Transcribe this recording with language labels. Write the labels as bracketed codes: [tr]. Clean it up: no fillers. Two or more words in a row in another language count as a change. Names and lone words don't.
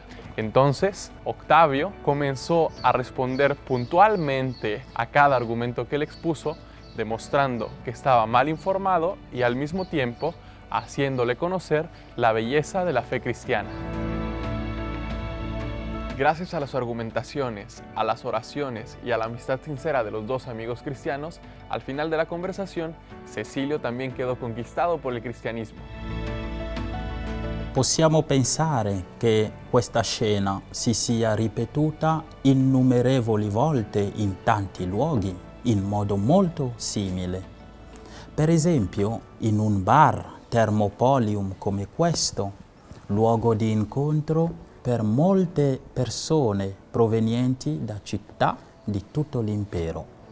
[es] Entonces, Octavio comenzó a responder puntualmente a cada argumento que él expuso, demostrando que estaba mal informado y al mismo tiempo haciéndole conocer la belleza de la fe cristiana. Gracias a las argumentaciones, a las oraciones y a la amistad sincera de los dos amigos cristianos, al final de la conversación, Cecilio también quedó conquistado por [it] il cristianesimo. Possiamo pensare che questa scena si sia ripetuta innumerevoli volte in tanti luoghi in modo molto simile. Per esempio, in un bar Thermopolium come questo, luogo di incontro per molte persone provenienti da città di tutto l'impero.